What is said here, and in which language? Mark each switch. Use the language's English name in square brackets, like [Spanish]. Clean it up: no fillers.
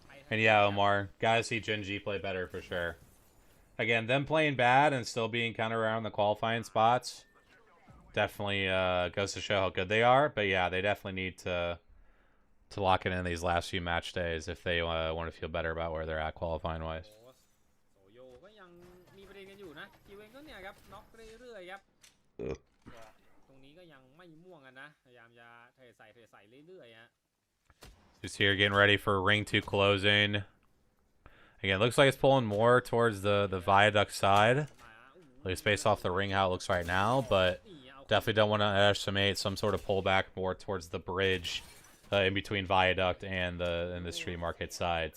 [English] And yeah, Omar, gotta see Genji play better for sure. Again, them playing bad and still being kind of around the qualifying spots definitely goes to show how good they are. But yeah, they definitely need to lock it in these last few match days if they want to feel better about where they're at qualifying wise. [Thai] โยก็ยังมีประเด็นกันอยู่นะคิวเองก็เนี่ยครับน็อกเรื่อยๆครับตรงนี้ก็ยังไม่ม่วงกันนะพยายามจะเทใส่เรื่อยๆฮะ [English] Just here getting ready for ring 2 closing. Again, looks like it's pulling more towards the viaduct side. At least based off the ring how it looks right now, but definitely don't want to estimate some sort of pullback more towards the bridge in between viaduct and the street market side.